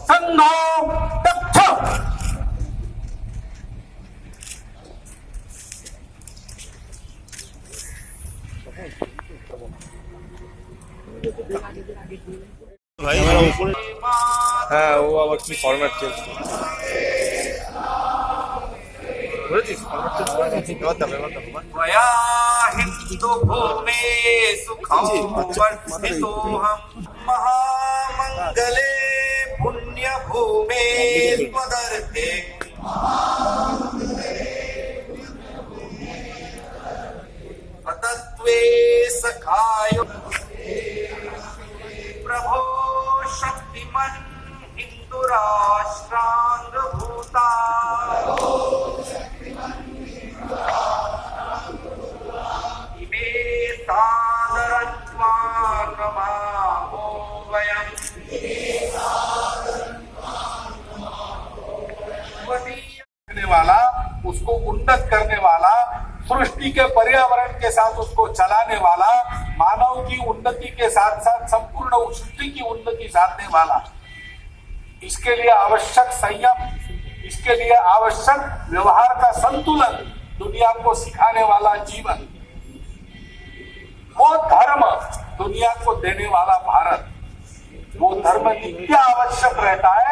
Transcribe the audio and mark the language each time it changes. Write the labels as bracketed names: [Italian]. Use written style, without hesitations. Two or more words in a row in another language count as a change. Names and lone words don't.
[Bangla] ভাই হ্যাঁ ও আবার কি ফরম্যাট চেঞ্জ করেছিস? ফরম্যাট চেঞ্জ করেছিস? [Sanskrit] वया हिंदु भूमे सुखं वर्धितोऽहं महामंगले पुण्य भूमे त्वदर्थे अतत्वे सखाय प्रभो शक्तिमन् हिंदु राष्ट्रांग भूता इमे सादरत्वा नमामो वयम् [Hindi] करने वाला, उसको उन्नत करने वाला, सृष्टि के पर्यावरण के साथ उसको चलाने वाला, मानव की उन्नति के साथ साथ संपूर्ण सृष्टि की उन्नति साधने वाला, इसके लिए आवश्यक संयम, इसके लिए आवश्यक व्यवहार का संतुलन दुनिया को सिखाने वाला जीवन, वो धर्म दुनिया को देने वाला भारत, वो धर्म नित्य आवश्यक रहता है।